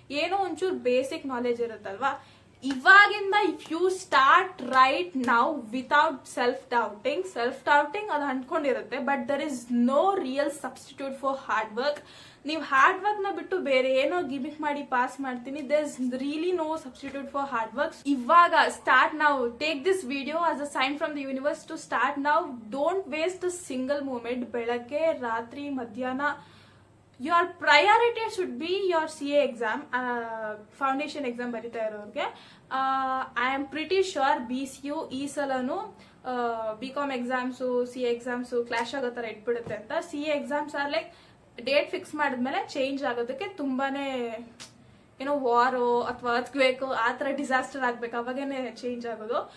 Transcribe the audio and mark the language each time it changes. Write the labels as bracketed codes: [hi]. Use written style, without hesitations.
[kn] ಏನೋ ಒಂಚೂರು [en] basic knowledge [kn] ಇರುತ್ತಲ್ವಾ. ಇವಾಗಿಂದ [en] if you start right now without self doubting [kn] ಅದು ಅಂದ್ಕೊಂಡಿರುತ್ತೆ. [en] But there is no real substitute for hard work. [kn] ನೀವು hard work ನ ಬಿಟ್ಟು ಬೇರೆ ಏನೋ ಗಿಮಿಕ್ ಮಾಡಿ ಪಾಸ್ ಮಾಡ್ತೀನಿ. [en] There is really no substitute for hard work. [kn] ಇವಾಗ [en] Start now. Take this video as a sign from the universe to start now. Don't waste a single moment. [kn] ಬೆಳಗ್ಗೆ, ರಾತ್ರಿ, ಮಧ್ಯಾಹ್ನ, [en] your priority should be your CA exam, foundation exam [kn] ಬರೀತಾ ಇರೋರಿಗೆ. [en] I am pretty sure BCU [kn] ಈ ಸಲನು [en] BCom exams CA exams clash [kn] ಆಗೋ ತರ ಇಟ್ಬಿಡುತ್ತೆ ಅಂತ. CA [en] exams are like [kn] date fix ಮಾಡಿದ್ಮೇಲೆ ಚೇಂಜ್ ಆಗೋದಕ್ಕೆ ತುಂಬಾನೇ ಏನೋ ವಾರೋ ಅಥವಾ ಅರ್ಥಕ್ವೇಕ್ ಆ ತರ ಡಿಸಾಸ್ಟರ್ ಆಗ್ಬೇಕು, ಅವಾಗೇನೆ ಚೇಂಜ್ ಆಗೋದು.